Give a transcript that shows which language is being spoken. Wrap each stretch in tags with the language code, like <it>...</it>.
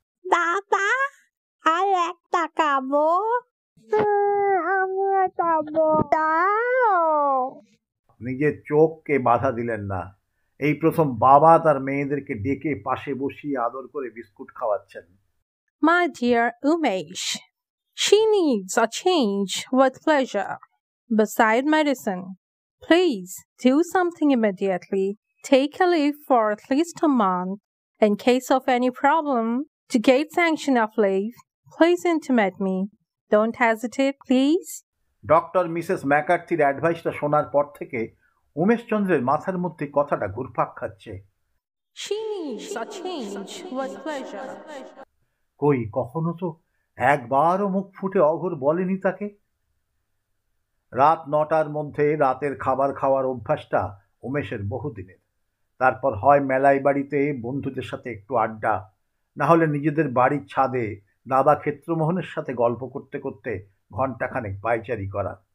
<bn>দাদা, আর একটা খাবো। আমরা খাবো, দাও। নিজের চোখকে বাধা দিলেন না। এই প্রথম বাবা তার মেয়েদেরকে ডেকে পাশে বসিয়ে আদর করে বিস্কুট খাওয়াচ্ছেন।</bn> <en>My dear Umesh, she needs a change with pleasure. Beside medicine, please do something immediately. Take a leave for at least a month. In case of any problem, to get sanction of leave, please intimate me. Don't hesitate, please.</en> <bn>Doctor Mrs ম্যাকার্থির অ্যাডভাইসটা শোনার পর থেকে উমেশচন্দ্রের মাথার মধ্যে কথাটা ঘুরপাক খাচ্ছে।</bn> <en>She needs a change with pleasure.</en> <bn>কই, কখনো তো একবারও মুখ ফুটে অঘোর বলেনি তাকে। রাত 9টার মধ্যে রাতের খাবার খাওয়ার অভ্যাসটা উমেশের বহুদিনের। তারপর হয় মেলাই বাড়িতে বন্ধুদের সাথে একটু আড্ডা, না হলে নিজেদের বাড়ির ছাদে দাদা ক্ষেত্রমোহনের সাথে গল্প করতে করতে ঘণ্টাখানেক পায়চারি করা।</bn>